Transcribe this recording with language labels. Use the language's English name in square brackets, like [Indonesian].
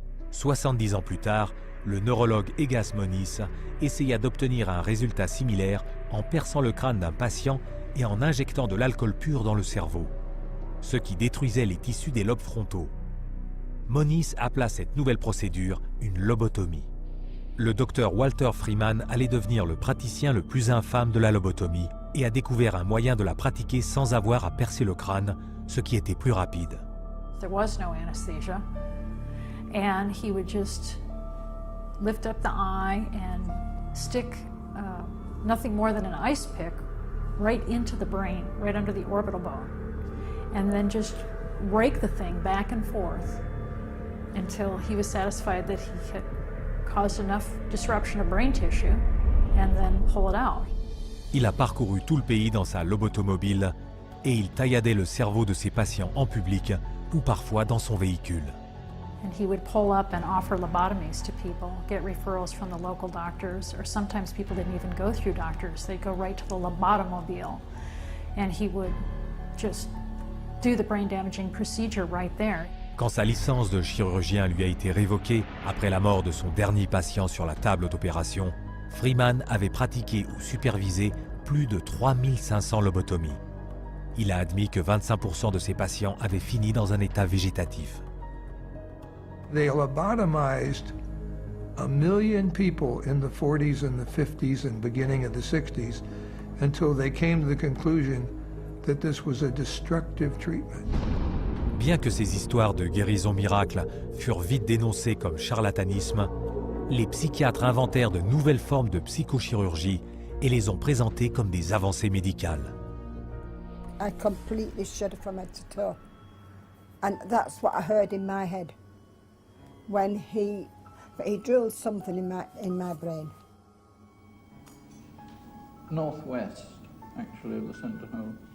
[French] 70 ans plus tard, le neurologue Egas Moniz essaya d'obtenir un résultat similaire en perçant le crâne d'un patient et en injectant de l'alcool pur dans le cerveau, ce qui détruisait les tissus des lobes frontaux. Moniz appela cette nouvelle procédure une lobotomie. Le docteur Walter Freeman allait devenir le praticien le plus infâme de la lobotomie et a découvert un moyen de la pratiquer sans avoir à percer le crâne, ce qui était plus rapide. [English] There was no anesthesia, and he would just lift up the eye and stick nothing more than an ice pick right into the brain, right under the orbital bone, and then just rake the thing back and forth until he was satisfied that he had caused enough disruption of brain tissue, and then pull it out. [French] Il a parcouru tout le pays dans sa lobotomobile et il tailladait le cerveau de ses patients en public ou parfois dans son véhicule. [English] And he would pull up and offer lobotomies to people, get referrals from the local doctors, or sometimes people didn't even go through doctors. They'd go right to the lobotomobile, and he would just do the brain-damaging procedure right there. [French] Quand sa licence de chirurgien lui a été révoquée après la mort de son dernier patient sur la table d'opération, Freeman avait pratiqué ou supervisé plus de 3500 lobotomies. Il a admis que 25% de ses patients avaient fini dans un état végétatif. [English] They lobotomized 1 million people in the 40s and the 50s and beginning of the 60s until they came to the conclusion that this was a destructive treatment. [French] Bien que ces histoires de guérison miracle furent vite dénoncées comme charlatanisme, les psychiatres inventèrent de nouvelles formes de psychochirurgie et les ont présentées comme des avancées médicales. [English] I completely shuddered from head to toe. And that's what I heard in my head when he drilled something in my brain. Northwest, actually, of the centre hole.